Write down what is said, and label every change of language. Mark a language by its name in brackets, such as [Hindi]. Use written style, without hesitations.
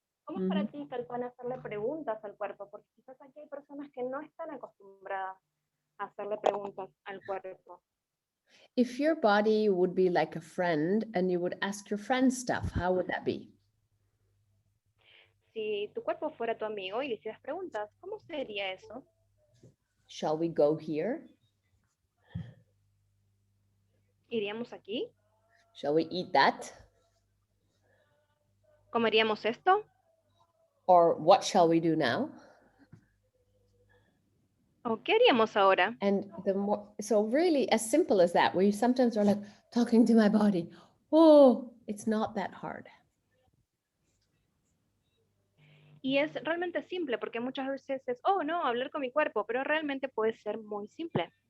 [Spanish] ¿Cómo es para ti, Kalpana, hacerle preguntas al cuerpo? Porque quizás aquí hay personas que no están acostumbradas a hacerle preguntas al cuerpo. [English] If your body would be like a friend and you would ask your friend stuff, how would that be? [Spanish] Si tu cuerpo fuera tu amigo y le hicieras preguntas, ¿cómo sería eso? [English] Shall we go here? [Spanish] ¿Iríamos aquí? [English] Shall we eat that? [Spanish] ¿Comeríamos esto? [English] Or what shall we do now? [Spanish] ¿O qué haríamos ahora? [English] And so really as simple as that, we sometimes are like talking to my body. Oh, it's not that hard. [Spanish] Y es realmente simple porque muchas veces es, oh no, hablar con mi cuerpo, pero realmente puede ser muy simple.